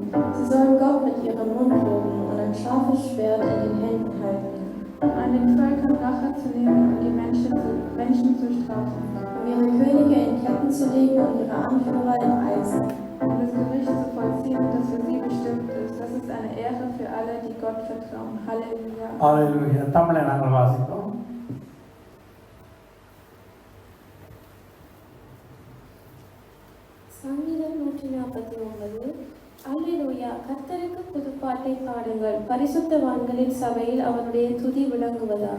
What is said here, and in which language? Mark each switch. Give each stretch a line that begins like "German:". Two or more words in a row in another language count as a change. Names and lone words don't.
German: Sie sollen Gott mit ihrem Mund loben und ein scharfes Schwert in den Händen halten. Um an den Völkern Rache zu nehmen und die Menschen zu strafen. Um ihre Könige in Ketten zu legen und ihre Anführer in Eisen. Um das Gericht zu vollziehen, das für sie bestimmt ist. Das ist eine Ehre für alle, die Gott vertrauen. Halleluja.
Tamil: Halleluja. தமிழை நாங்கள் வாசிப்போம். சங்கீதம் 149. அல்லேலூயா. கர்த்தருக்கு புதுப்பாட்டை பாடுங்கள். பரிசுத்தவான்களின் சபையில் அவருடைய துதி விளங்குவதாக.